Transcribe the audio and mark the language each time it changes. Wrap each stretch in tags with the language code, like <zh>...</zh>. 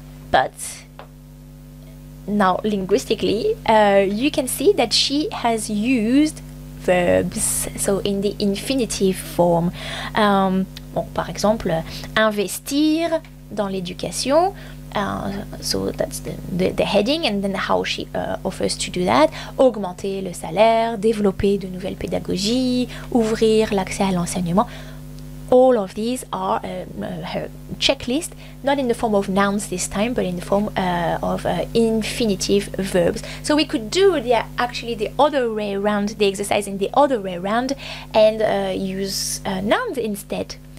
<en>But now linguistically, you can see that she has used verbs, so in the infinitive form.</en> <fr>Bon, par exemple, investir dans l'éducation.</fr> <en>So that's the heading, and then how she offers to do that.</en> <fr>Augmenter le salaire, développer de nouvelles pédagogies, ouvrir l'accès à l'enseignement.</fr> <en>All of these are her checklist, not in the form of nouns this time, but in the form of infinitive verbs. So we could do actually the other way around, the exercise in the other way around, and use nouns instead.</en>